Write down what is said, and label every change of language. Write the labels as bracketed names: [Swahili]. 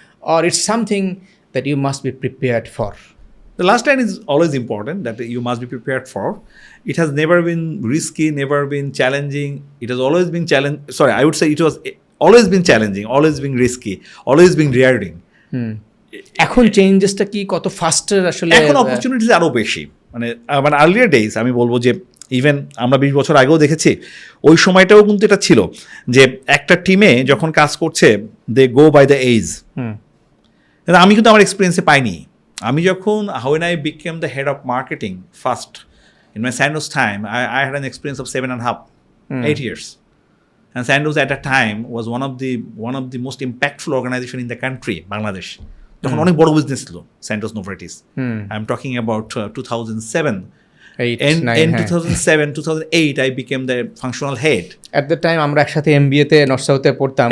[English] Or it's something that you must be prepared for? The last line is always important, that you must be prepared for. It has never been risky, never been challenging. It has always been I would say it was always been challenging, always been risky, always been rewarding. [Bangla] এখন চেঞ্জেসটা কি কত ফাস্টার আসলে? এখন opportunities আরও বেশি। মানে earlier days আমি বলবো যে ইভেন আমরা 20 বছর আগেও দেখেছি, ওই সময়টাও কিন্তু এটা ছিল যে একটা টিমে যখন কাজ করছে [English] They go by the age. [Bangla] আমি কিন্তু আমার এক্সপিরিয়েন্সে পাইনি। আমি যখন [English] when I became the head of marketing first in my Sandoz time, I had an experience of 7.5, 8 years. And Sandoz at that time was one of the most impactful organization in the country, Bangladesh. [Bangla] তখন অনেক বড় business ছিল Sandoz Novartis. [English] I'm talking about 2007. In 2007-2008 I became the functional head. At the time [Bangla] আমরা একসাথে MBA তে north সাউথে পড়তাম।